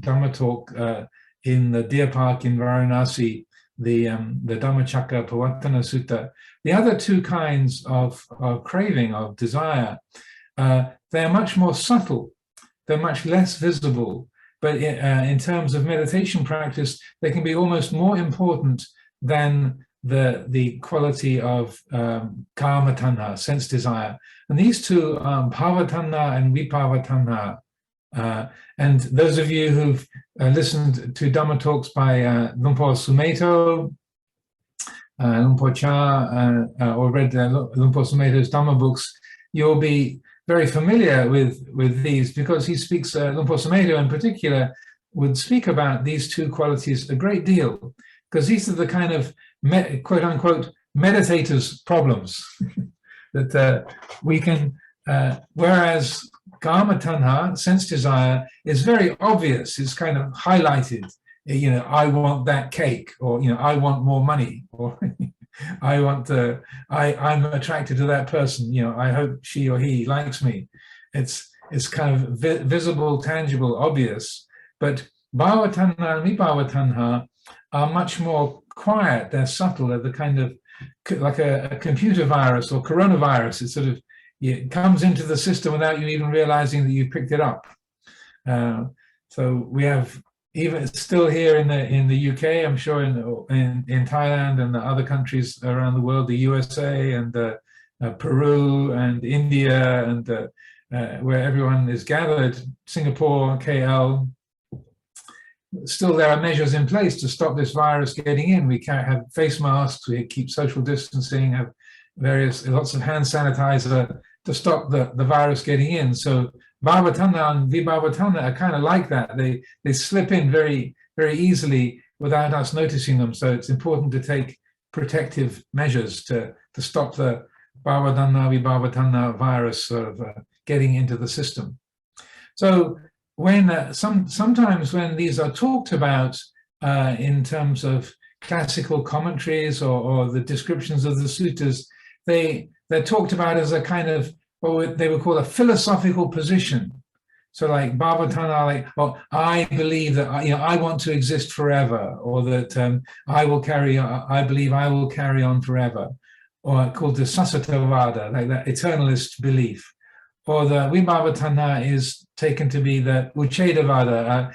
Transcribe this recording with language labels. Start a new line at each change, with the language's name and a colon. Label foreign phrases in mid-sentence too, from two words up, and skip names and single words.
English: Dhamma talk in the deer park in Varanasi, the Dhammacakka Pawattana Sutta, the other two kinds of craving, of desire, they're much more subtle, they're much less visible, but in terms of meditation practice, they can be almost more important than the quality of
Pali: kama tanha,
English: sense desire. And these two,
Pali: bhava tanha and vibhava tanha,
English: and those of you who've listened to Dhamma talks by Lumpur Sumedho, Lumpur Cha, or read Lumpur Sumedho's Dhamma books, you'll be very familiar with these, because he speaks, Lumpur Sumedho in particular would speak about these two qualities a great deal, because these are the kind of quote unquote meditators' problems that we can, whereas
Pali: kama tanha,
English: sense desire, is very obvious, it's kind of highlighted, I want that cake, or I want more money, or I want I'm attracted to that person, I hope she or he likes me. It's kind of visible, tangible, obvious. But
Pali: bhava tanha
English: and
Pali: vibhava tanha
English: are much more quiet, they're subtle, they're the kind of like a computer virus or coronavirus. It sort of it comes into the system without you even realizing that you've picked it up. So we have, even still here in the UK, I'm sure in Thailand and the other countries around the world, the USA and Peru and India, and where everyone is gathered, Singapore, KL, still there are measures in place to stop this virus getting in. We can't have face masks, we keep social distancing, have lots of hand sanitizer to stop the virus getting in. So
Pali: bhava tanha
English: and
Pali: vibhava tanha
English: are kind of like that. They slip in very, very easily without us noticing them. So it's important to take protective measures to stop the
Pali: bhava tanha, vibhava tanha
English: virus sort of getting into the system. So when sometimes when these are talked about in terms of classical commentaries or the descriptions of the suttas, they're talked about as a kind of what they would call a philosophical position. So like
Pali: bhava tanha,
English: like, well, I believe that I want to exist forever, or that I believe I will carry on forever, or called the sasatavada, like that eternalist belief. Or the
Pali: vibhava tanha
English: is taken to be the uchedavada.